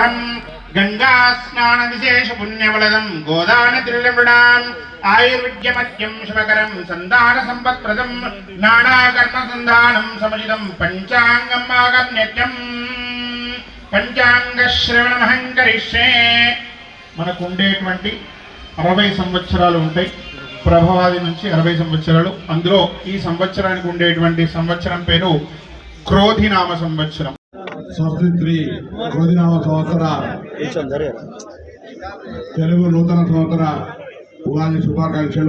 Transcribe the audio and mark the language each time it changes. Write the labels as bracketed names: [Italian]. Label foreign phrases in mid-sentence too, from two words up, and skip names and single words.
[Sanskrit] गंगा स्नान विशेष पुण्यफलदं गोदान त्रिलमृडान् आयुर्विद्यमत्यं शिवकरं संधान संपत्प्रदं नानाकर्म संधानं समजितं पंचांगम् आगम्यत्यं पंचांग श्रवणमहं करिष्ये। [Telugu] మనకు ఉండేటువంటి 60 సంవత్సరాలు ఉంటాయి, ప్రభవాది నుంచి 60 సంవత్సరాలు. అందులో ఈ సంవత్సరానికి ఉండేటువంటి సంవత్సరం పేరు క్రోధినామ సంవత్సరం. స్వస్తి క్రోధినామ సంవత్సర తెలుగు నూతన సంవత్సర ఉగాది శుభాకాంక్షలు.